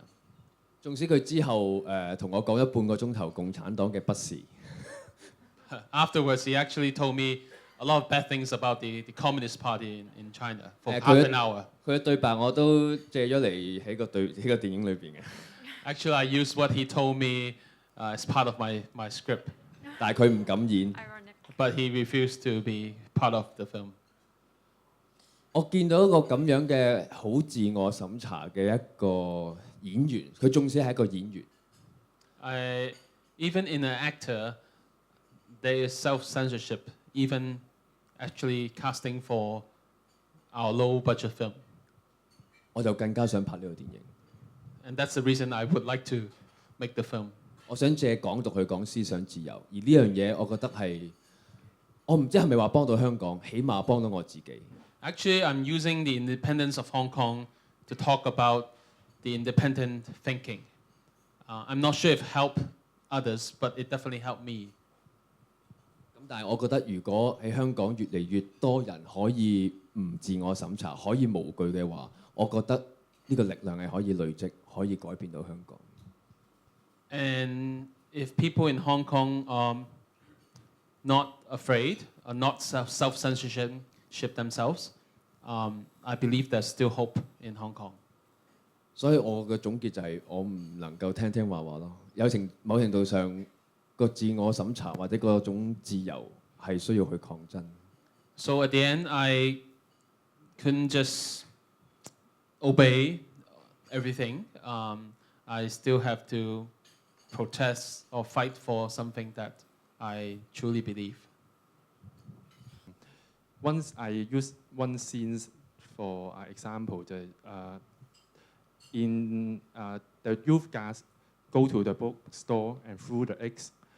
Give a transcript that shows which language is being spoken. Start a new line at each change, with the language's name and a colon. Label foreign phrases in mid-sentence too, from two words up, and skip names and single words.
Cantonese: 縱使佢之後同我講咗半個鐘頭共產黨嘅不是。
English: Afterwards, he actually told me a lot of bad things about the Communist Party in China for half an hour.
Cantonese: 佢嘅對白我都借咗嚟喺個電影裏邊嘅。
English: Actually, I used what he told me as part of my script.
Cantonese: 但係佢唔敢演。
English: But he refused to be part of the film.
Cantonese: 我見到一個咁樣嘅好自我審查嘅一個演員，佢縱使係一個演員。
English: Even in an actor, there is self-censorship, even actually casting for our low-budget film.
Cantonese: 我就更加想拍呢個電影。
English: And that's the reason I would like to make the film.
Cantonese: 我想借港獨去講思想自由，而呢樣嘢我覺得係，我唔知係咪話幫到香港，起碼幫到我自己。
English: Actually, I'm using the independence of Hong Kong to talk about the independent thinking. I'm not sure if help others, but it definitely helped me.
Cantonese: 咁但係我覺得，如果喺香港越嚟越多人可以唔自我審查，可以無懼嘅話，我覺得呢個力量係可以累積，可以改變到香港。
English: And if people in Hong Kong are not afraid, are not self-censorship themselves, I believe there's still hope in Hong Kong.
Cantonese: 所以我嘅總結就係我唔能夠聽聽話話咯， 某程度上個自我審查或者嗰種自由係需要去抗爭。
English: So at the end, I couldn't just obey everything. I still have to protest or fight for something that I truly believe. Once I use one scene for example 就係 in the youth guys go to the bookstore and threw the eggs.